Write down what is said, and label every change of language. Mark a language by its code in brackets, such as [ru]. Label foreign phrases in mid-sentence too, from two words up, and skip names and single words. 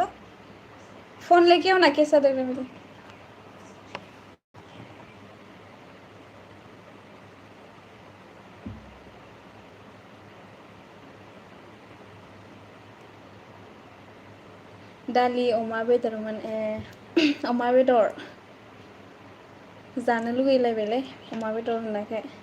[hi] फोन लेके आओ ना कैसा देख रहे हो? [brx] दालि अमा बेदरमोन। अमा बेदर जानो लुगैलायबायलै अमा बेदर होननायखाय।